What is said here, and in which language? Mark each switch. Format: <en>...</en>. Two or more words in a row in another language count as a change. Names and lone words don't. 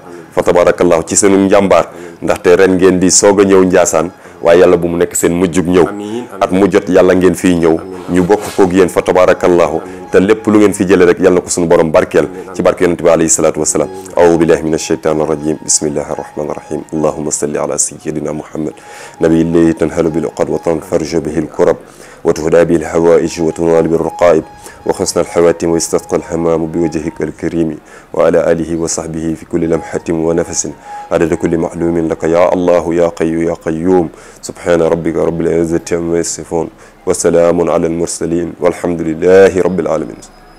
<ar>فتبارك الله</ar> <wo>ci seenu njàmbaar. ndaxte ren ngeen di soog a ñëw Ndiassane. waaye yàlla bu mu nekk seen mujjug ñëw. at mu jot yàlla ngeen fiy ñëw. ñu bokk koog yéen</wo> <ar>فتبارك الله</ar> <wo>te lépp lu ngeen fi jëlee rek yàlla na ko suñu borom barkeel. ci barke yonent bi</wo> <ar>عليه الصلاة والسلام. أعوذ بالله من الشيطان الرجيم بسم الله الرحمن الرحيم اللهم صل على سيدنا محمد النبي الذي تنحل به العقد وتنفرج به الكرب وتقضى به الحوائج وتنال به الرغائب وحسن الخواتيم ويستسقى الغمام بوجهك الكريم وعلى آله وصحبه في كل لمحة ونفس عدد كل معلوم لك يا الله يا حي يا قيوم سبحان ربك رب العزة عما يصفون وسلام على المرسلين والحمد لله رب العالمين</ar>